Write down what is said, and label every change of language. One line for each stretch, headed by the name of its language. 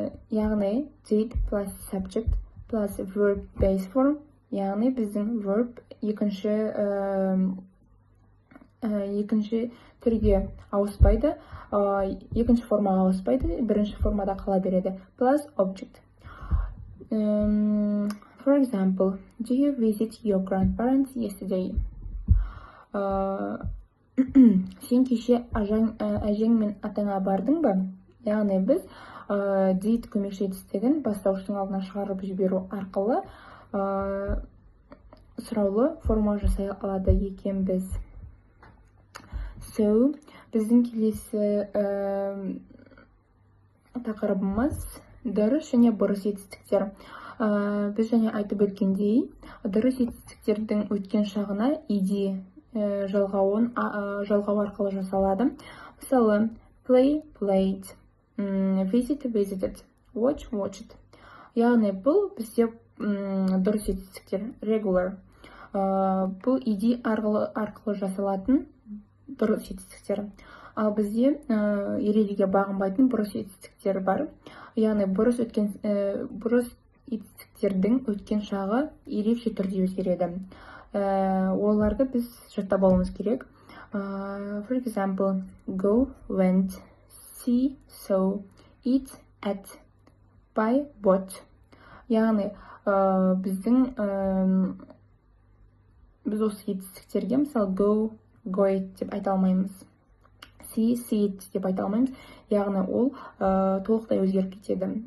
English: Яғни, did plus subject plus verb base form.
Kazakh: Яғни, біздің verb екінші түрге ауыспайды, екінші формаға ауыспайды, бірінші формада қала береді.
English: Plus object. For example, do you visit your grandparents yesterday?
Kazakh: Сен кеше әжең мен атаңа бардың ба? Яғни, біз did көмекші етістігін бастауыштың алдына шығарып жіберу арқылы сұраулы форма жасай алады екенбіз. So, біздің келесі тақырыбымыз дұрыс және бұрыс етістіктер. Біз және айтып өткендей, дұрыс етістіктердің өткен шағына ed жалғау арқылы жасалады.
English: Мысалы, play, played, visit, visited, watch, watched.
Kazakh: Яғни, бұл бізде дұрыс етістіктер, regular. Бұл ed арқылы жасалатын дұрыс етістіктер. Ал бізде ережеге бағынбайтын бұрыс етістіктер бар. Яғни, бұрыс етістіктердің өткен шағы ерекше түрде өзгереді. Оларды біз жаттап алуымыз керек.
English: For example, go, went, see, saw, eat, ate, buy, bought.
Kazakh: Яғни, біз осы етістіктерге, мысалы, go, go деп айта алмаймыз. see it деп айта алмаймыз, яғни ол толықтай өзгеріп кетеді.